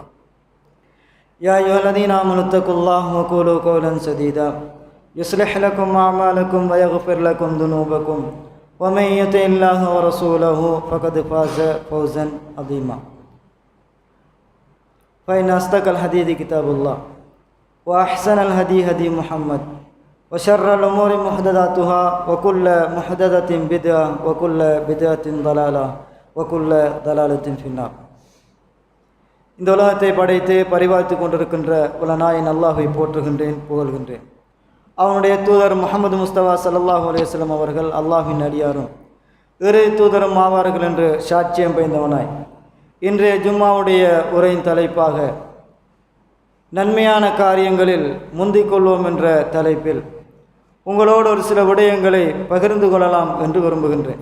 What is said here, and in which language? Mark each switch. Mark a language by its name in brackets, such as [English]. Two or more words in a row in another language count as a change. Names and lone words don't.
[Arabic] يا أيها الذين آمنوا اتقوا الله وقولوا قولا سديدا يصلح لكم أعمالكم ويغفر لكم ذنوبكم ومن يطع الله ورسوله فقد فاز فوزا عظيما. فإن أصدق الحديث كتاب الله وأحسن الهدي هدي محمد وشر الأمور محدثاتها وكل محدثة بدعة وكل بدعة ضلالة وكل ضلالة في النار. [Tamil] இந்த உலகத்தை படைத்து பரிபாலித்து கொண்டிருக்கின்ற வல்லநாயன் அல்லாஹ்வை போற்றுகின்றேன், புகழ்கின்றேன். அவனுடைய தூதர் முஹம்மது முஸ்தபா [Arabic] صلى الله عليه وسلم [Tamil] அவர்கள் அல்லாஹ்வின் அடியாரும் இறை தூதரும் ஆவார்கள் என்று சாட்சியம் பயந்தவனாய் இன்றைய ஜும்மாவுடைய உரையின் தலைப்பாக நன்மையான காரியங்களில் முந்திக் கொள்வோம் என்ற தலைப்பில் உங்களோடு ஒரு சில விடயங்களை பகிர்ந்து கொள்ளலாம் என்று விரும்புகின்றேன்.